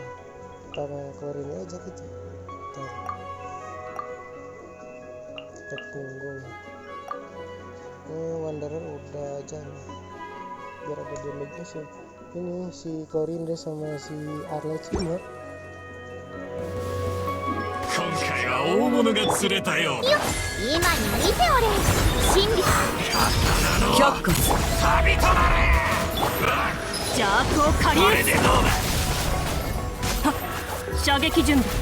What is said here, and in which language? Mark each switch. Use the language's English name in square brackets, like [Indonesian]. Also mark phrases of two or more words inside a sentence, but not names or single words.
[Indonesian] Apa Corin aja gitu. Bentar. attack punggung. Wanderer udah aja nih. Biar ada damage-nya sih. Ini si Corinde sama si Arlech ya. [Japanese] 今回は大物が釣れたようだ。今に見ておれ。真理却下旅となれ。邪悪を借りこれでどうだ。射撃準備